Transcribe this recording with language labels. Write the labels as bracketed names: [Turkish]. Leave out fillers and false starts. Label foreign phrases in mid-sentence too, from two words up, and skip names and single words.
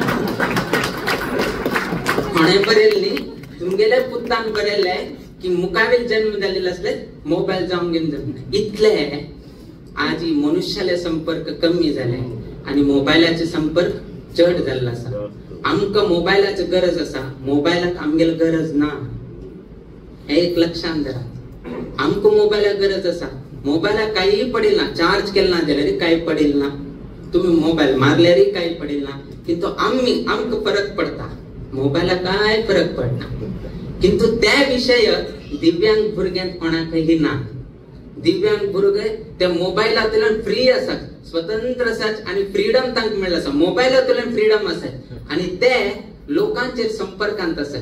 [Konkani] कोणे बरयलें न्ही, तुमगेल्या पुतान बरयलें की मुखावेल जन्म जाल्लेलो असले मोबायल जावन घेवन इतले. आज मनुष्याले संपर्क कमी जाले आणि मोबायलाचे संपर्क चड जाल्लो आसा. आमकां मोबायलाची गरज आसा, मोबायलाक आमगेली गरज ना, हे एक लक्षात धरा. आमकां मोबायलाक गरज आसा, मोबायलाक काही पडेल ना, चार्ज केला ना जाल्यार काही पडेल ना, तुम्ही मोबायल मारल्यारय काही पडेल ना, किंतु आमकां फरक पडता, मोबायलाक काय फरक पडना. किंतु त्या विषय दिव्यांग भुरग्यांक कोणाकय ना. दिव्यांग भुरगे त्या मोबायलांतल्यान फ्री आसात, स्वतंत्र आसात आणि फ्रीडम तांकां मेळ्ळा आसा. मोबायलांतल्यान फ्रीडम आसात आणि ते लोकांचेर संपर्कांत आसात.